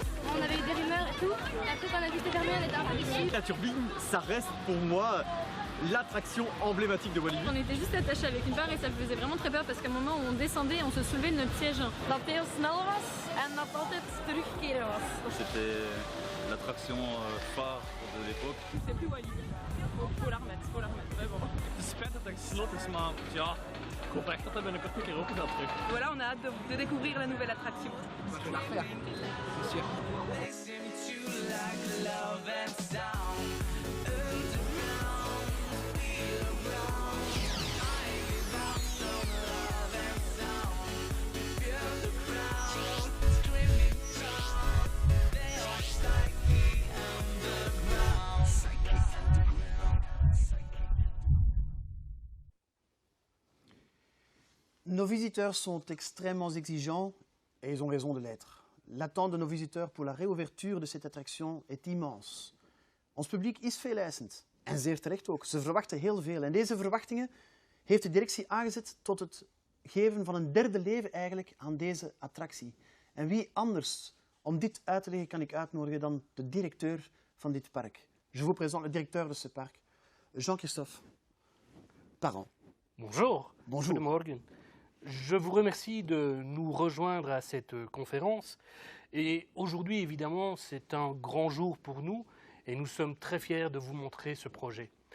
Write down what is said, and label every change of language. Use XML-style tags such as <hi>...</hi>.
<fr>On avait eu des rumeurs et tout, et après quand on a vu que fermé, on était un peu déçus. La turbine, ça reste pour moi l'attraction emblématique de Walibi. On était juste attachés avec une barre et ça faisait vraiment très peur parce qu'à un moment où on descendait, on se soulevait de notre siège.</fr> <nl>Dat heel snel was en dat altijd terugkeren was.</nl> <fr>C'était l'attraction phare de l'époque. C'est plus Walibi. Faut la remettre, vraiment.</fr> <nl>Het is spijt dat het slot is, maar ja, ik hoop echt dat hij binnenkort een keer open gaat terug.</nl> <fr>Voilà, on a hâte de découvrir la nouvelle attraction. Je vais la refaire, c'est sûr. Nos visiteurs sont extrêmement exigeants et ils ont raison de l'être. L'attente de nos visiteurs pour la réouverture de cette attraction est immense.</fr> <nl>Ons publiek is veeleisend en zeer terecht ook. Ze verwachten heel veel en deze verwachtingen heeft de directie aangezet tot het geven van een derde leven eigenlijk aan deze attractie. En wie anders om dit uit te leggen kan ik uitnodigen dan de directeur van dit park.</nl> <fr>Je vous présente le directeur de ce parc, Jean-Christophe Parent. Bonjour. Bonjour.</fr> <nl>Goedemorgen.</nl> <fr>Je vous remercie de nous rejoindre à cette conférence. Et aujourd'hui, évidemment, c'est un grand jour pour nous et nous sommes très fiers de vous montrer ce projet.</fr>